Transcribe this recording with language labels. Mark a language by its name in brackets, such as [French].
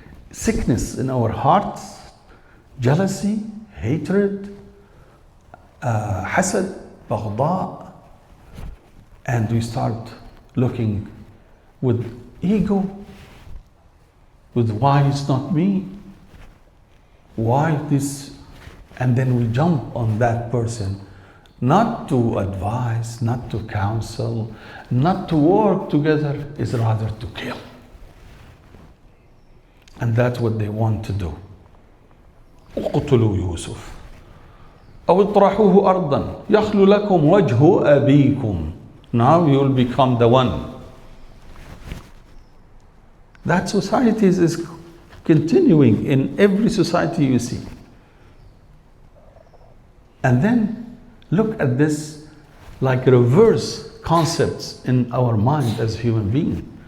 [English] sickness in our hearts, jealousy, hatred, hasad, baghda, and we start looking with ego, with why it's not me, why this, and then we jump on that person, not to advise, not to counsel, not to work together, is rather to kill. And that's what they want to do. [Arabic] اقتلوا يوسف أو اطرحوه أرضا يخل لكم وجه أبيكم. [English] Now you will become the one. That society is continuing in every society you see. And then look at this like reverse concepts in our mind as human beings.